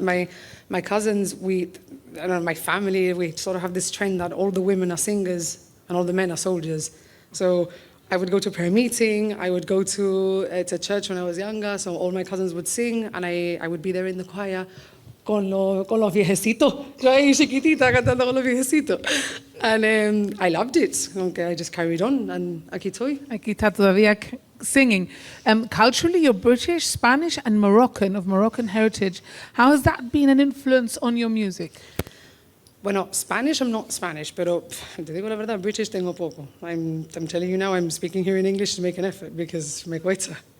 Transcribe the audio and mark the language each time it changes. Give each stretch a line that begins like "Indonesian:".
English: My cousins, my family, we sort of have this trend that all the women are singers and all the men are soldiers. So I would go to prayer meeting, I would go to church when I was younger, so all my cousins would sing, and I would be there in the choir
Spanish: con los viejecitos. Yo ahí chiquitita cantando con los viejecitos.
English: And I loved it. Okay, I just carried on, and
Spanish: aquí estoy. Aquí está todavía
English: singing. Culturally, you're British, Spanish, and Moroccan, of Moroccan heritage. How has that been an influence on your music?
Spanish: Bueno,
English: Spanish, I'm not Spanish,
Spanish: pero te digo la verdad, British tengo poco.
English: I'm telling you now, I'm speaking here in English to make an effort because
Spanish: me cuesta.